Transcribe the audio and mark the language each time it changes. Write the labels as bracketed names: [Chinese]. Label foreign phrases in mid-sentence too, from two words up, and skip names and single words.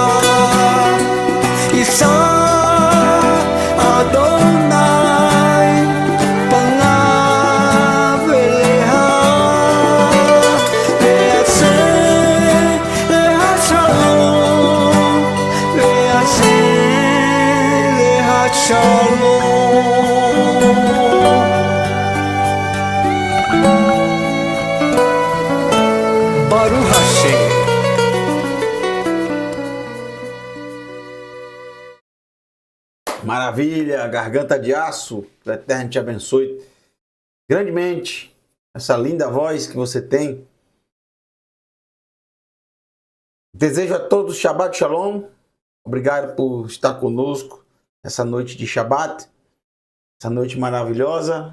[Hebrew] ישא אדוני פניו אליך ויעשה לך שלום ויעשה לך שלום ברוך השם [Portuguese] Maravilha, garganta de aço, que o Eterno te abençoe grandemente, essa linda voz que você tem. Desejo a todos [Hebrew] שבת שלום, [Portuguese] obrigado por estar conosco nessa noite de Shabbat, essa noite maravilhosa.